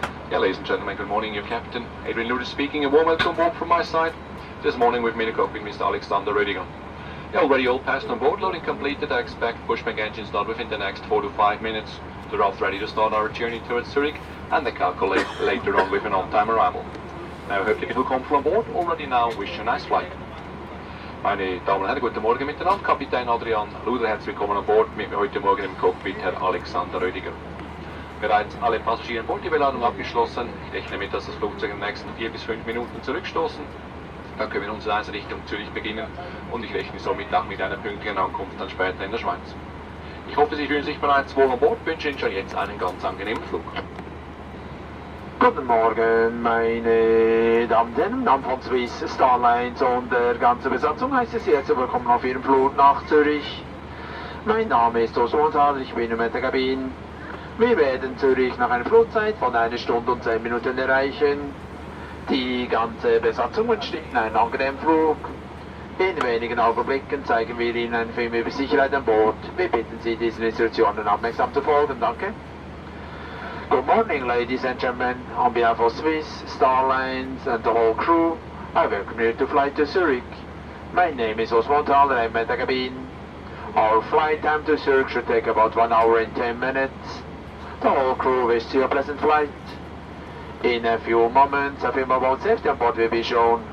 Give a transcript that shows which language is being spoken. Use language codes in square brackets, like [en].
[en] Yeah, ladies and gentlemen, good morning, your captain. Adrian Luder speaking, a warm welcome aboard from my side. This morning we've made a cockpit Mr. Alexander Rödiger. Yeah, already all passed on board, loading completed. I expect pushback engine start within the next 4 to 5 minutes. The raft ready to start our journey towards Zurich, and they calculate later on with an on-time arrival. Now, [de] herzlich willkommen [en] on board, already now wish you a nice flight. [de] Meine Damen und Herren, guten Morgen miteinander. Kapitän Adrian Luder, herzlich willkommen an Bord. Mit mir heute Morgen im Cockpit Herr Alexander Rödiger. Bereits alle Passagiere an Bord, die Beladung abgeschlossen. Ich rechne mit, dass das Flugzeug in den nächsten 4 bis 5 Minuten zurückstoßen. Dann können wir unsere Reise Richtung Zürich beginnen und ich rechne somit auch mit einer pünktlichen Ankunft dann später in der Schweiz. Ich hoffe, Sie fühlen sich bereits wohl an Bord, wünsche Ihnen schon jetzt einen ganz angenehmen Flug. Guten Morgen, meine Damen und Herren, im Namen von Swiss, Starlines und der ganzen Besatzung heiße ich Sie herzlich willkommen auf Ihrem Flug nach Zürich. Mein Name ist Oswald, ich bin in der Kabine. Wir werden Zürich nach einer Flugzeit von 1 Stunde und 10 Minuten erreichen. Die ganze Besatzung wünscht Ihnen einen angenehmen Flug. In wenigen Augenblicken zeigen wir Ihnen einen Film über Sicherheit an Bord. Wir bitten Sie, diesen Instruktionen aufmerksam zu folgen. Danke. [en] Good morning, ladies and gentlemen. On behalf of Swiss, Starlines and the whole crew, I welcome you to fly to Zurich. My name is Oswald, I'm at the cabin. Our flight time to Zurich should take about 1 hour and 10 minutes. The whole crew wishes you a pleasant flight. In a few moments, a film about safety on board will be shown.